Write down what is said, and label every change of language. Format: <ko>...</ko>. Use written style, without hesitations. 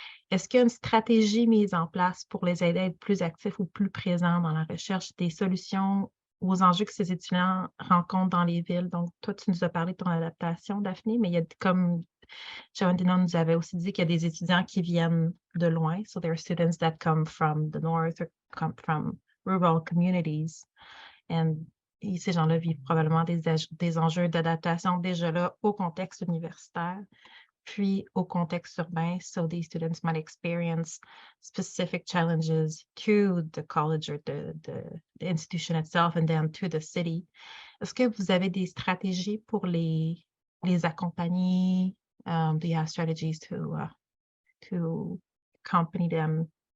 <fr>Est-ce qu'il y a une stratégie mise en place pour les aider à être plus actifs ou plus présents dans la recherche des solutions aux enjeux que ces étudiants rencontrent dans les villes? Donc, toi, tu nous as parlé de ton adaptation, Daphné, mais il y a comme Sharon nous avait aussi dit qu'il y a des étudiants qui viennent de loin.</fr> <en>So there are students that come from the north or come from rural communities.</en> <fr>Et ces gens-là vivent probablement des enjeux d'adaptation déjà là au contexte universitaire, puis au contexte urbain.</fr> <en>So these students might experience specific challenges to the college or the institution itself and then to the city.</en> <fr>Est-ce que vous avez des stratégies pour les accompagner?</fr> <en>Do you have strategies to accompany them?</en>